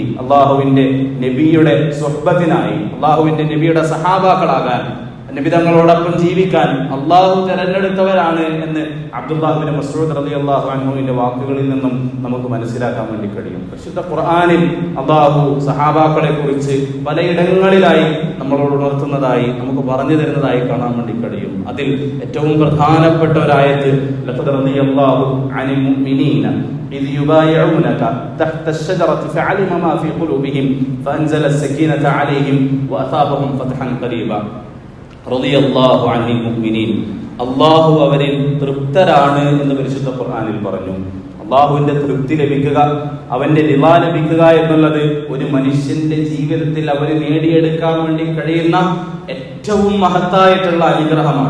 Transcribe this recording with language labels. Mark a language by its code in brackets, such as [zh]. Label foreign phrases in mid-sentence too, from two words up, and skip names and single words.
[ml] അല്ലാഹുവിന്റെ നബിയുടെ സുഹ്ബത്തിനായി, അല്ലാഹുവിന്റെ നബിയുടെ സഹാബാക്കളാകാൻ, നബി തങ്ങളോടൊപ്പം ജീവിക്കാൻ അല്ലാഹു തെരഞ്ഞെടുത്തവരാണ് എന്ന് അബ്ദുല്ലാഹ് ഇബ്നു മസ്ഊദ് റളിയല്ലാഹു അൻഹുവിന്റെ വാക്കുകളിൽ നിന്നും നമുക്ക് മനസ്സിലാക്കാൻ വേണ്ടി കഴിയും. പരിശുദ്ധ ഖുർആനിൽ അല്ലാഹു സഹാബാക്കളെ കുറിച്ച് പലയിടങ്ങളിലായി നമ്മളോട് ഉണർത്തുന്നതായി, നമുക്ക് പറഞ്ഞു തരുന്നതായി കാണാൻ വേണ്ടി കഴിയും. അതിൽ ഏറ്റവും പ്രധാനപ്പെട്ട ഒരായത്ത്, [ar] لقد رضي الله عن المؤمنين إذ يبايعونك تحت الشجرة فعلم ما في قلوبهم فأنزل السكينة عليهم وأثابهم فتحا قريبا. رضي الله عن المؤمنين. [ml] അല്ലാഹു അവരിൽ തൃപ്തരാണ് എന്ന് പരിശുദ്ധ ഖുർആനിൽ പറഞ്ഞു. അല്ലാഹുവിന്റെ തൃപ്തി ലഭിക്കുക, അവന്റെ റിളാ ലഭിക്കുക എന്നുള്ളത് ഒരു മനുഷ്യന്റെ ജീവിതത്തിൽ അവന് നേടിയെടുക്കാൻ വേണ്ടി കഴിയുന്ന ഏറ്റവും മഹത്തായിട്ടുള്ള അനുഗ്രഹമാണ്.